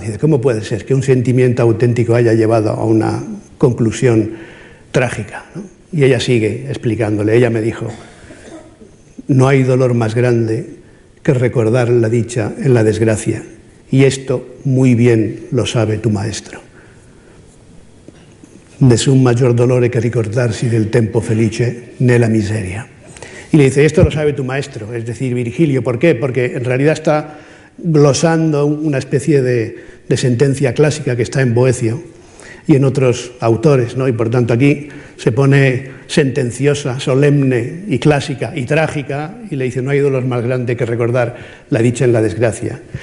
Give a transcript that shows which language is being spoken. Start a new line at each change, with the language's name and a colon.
Spanish: Dice, ¿cómo puede ser que un sentimiento auténtico haya llevado a una conclusión trágica, ¿no? Y ella sigue explicándole. Ella me dijo, no hay dolor más grande que recordar la dicha en la desgracia, y esto muy bien lo sabe tu maestro.
Italian: Nessun maggior dolore che ricordarsi del tempo felice nella miseria.
Spanish: Y le dice, esto lo sabe tu maestro, es decir, Virgilio. ¿Por qué? Porque en realidad está glosando una especie de sentencia clásica que está en Boecio y en otros autores, ¿no? Y por tanto aquí se pone sentenciosa, solemne y clásica y trágica, y le dice, no hay dolor más grande que recordar la dicha en la desgracia.